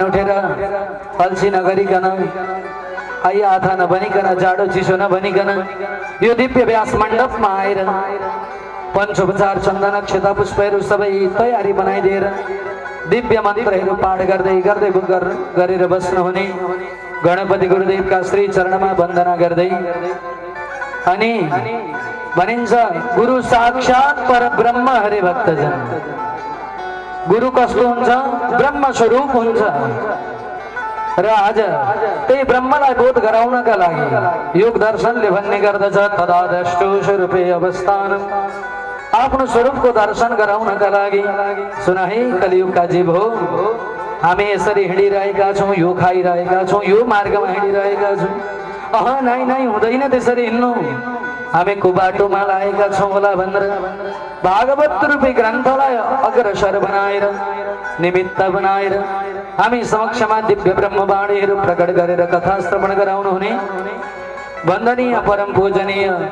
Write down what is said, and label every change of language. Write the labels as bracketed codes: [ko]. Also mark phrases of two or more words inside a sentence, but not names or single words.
[ne] उठेर अल्छी नगरिकन आई आथा नबनिकन जाडो चिसो नबनिकन यो दिव्य व्यास मण्डपमा आएर पञ्चोपचार चन्दन अक्षता पुष्पहरू सबै तयारी बनाइदिएर दिव्य मन्त्रहरू पाठ गर्दै गर्दै गरेर बस्नुहुने गणपति गुरुदेवका श्री चरणमा वन्दना गर्दै अनि भनिन्छ [sa] गुरु साक्षात परब्रह्म [ne] हरे भक्तजन। गुरु कस्तो हुन्छ? ब्रह्म स्वरूप हुन्छ। र आज त्यही ब्रह्मलाई बोध गराउनका लागि योग दर्शनले भन्ने गर्दछ [sa] तदा द्रष्टु स्वरूपे अवस्थान [ne] आफ्नो स्वरूपको दर्शन गराउनका लागि सुन है कलियुगका जीव हो हामी यसरी हिँडिरहेका छौँ यो खाइरहेका छौँ यो मार्गमा हिँडिरहेका छौँ नाइ नाइ हुँदैन त्यसरी हिँड्नु हामी कुबाटोमा लागेका छौँ होला भनेर भागवत रूपी ग्रन्थलाई अग्रसर बनाएर निमित्त बनाएर हामी समक्षमा दिव्य ब्रह्मवाणीहरू प्रकट गरेर कथा श्रवण गराउनु हुने वन्दनीय परम पूजनीय